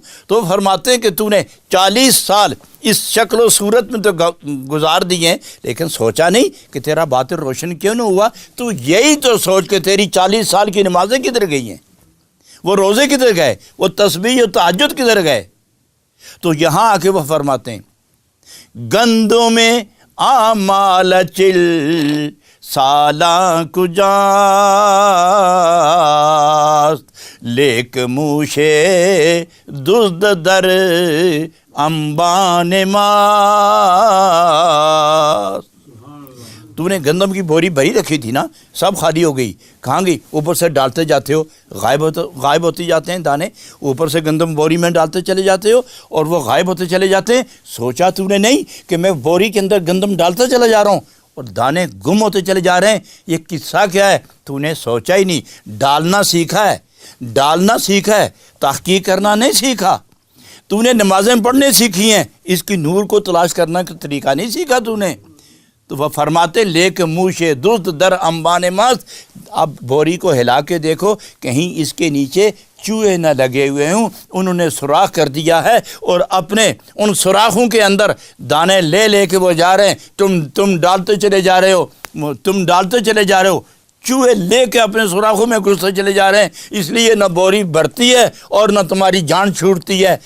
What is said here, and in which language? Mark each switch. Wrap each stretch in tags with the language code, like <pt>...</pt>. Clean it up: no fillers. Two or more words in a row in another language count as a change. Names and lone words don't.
<ur>تو فرماتے ہیں کہ تو نے 40 سال اس شکل و صورت میں تو گزار دیے لیکن سوچا نہیں کہ تیرا باطن روشن کیوں نہ ہوا۔ تو یہی تو سوچ کہ تیری 40 سال کی نمازیں کدھر گئی ہیں، وہ روزے کدھر گئے، وہ تسبیح و تہجد کدھر گئے۔ تو یہاں آ کے وہ فرماتے ہیں</ur> <fa>گندوں میں آمال چل سالاں کجاست لیک موشے دزد در انبان ماست۔</fa> <ur>تو نے گندم کی بوری بھری رکھی تھی نا، سب خالی ہو گئی، کہاں گئی؟ اوپر سے ڈالتے جاتے ہو، غائب ہوتے جاتے ہیں دانے، اوپر سے گندم بوری میں ڈالتے چلے جاتے ہو اور وہ غائب ہوتے چلے جاتے ہیں۔ سوچا تو نے نہیں کہ میں بوری کے اندر گندم ڈالتا چلا جا رہا ہوں اور دانے گم ہوتے چلے جا رہے ہیں، یہ قصہ کیا ہے؟ تو نے سوچا ہی نہیں، ڈالنا سیکھا ہے، ڈالنا سیکھا ہے، تحقیق کرنا نہیں سیکھا۔ تو نے نمازیں پڑھنے سیکھی ہیں، اس کی نور کو تلاش کرنا کا طریقہ نہیں سیکھا تو نے۔ تو وہ فرماتے</ur> <fa>لیک موشے دزد در انبان ماست،</fa> <ur>اب بوری کو ہلا کے دیکھو کہیں اس کے نیچے چوہے نہ لگے ہوئے ہوں، انہوں نے سوراخ کر دیا ہے اور اپنے ان سوراخوں کے اندر دانے لے لے کے وہ جا رہے ہیں، تم ڈالتے چلے جا رہے ہو، تم ڈالتے چلے جا رہے ہو، چوہے لے کے اپنے سوراخوں میں گھستے چلے جا رہے ہیں، اس لیے نہ بوری بھرتی ہے اور نہ تمہاری جان چھوٹتی ہے۔</ur>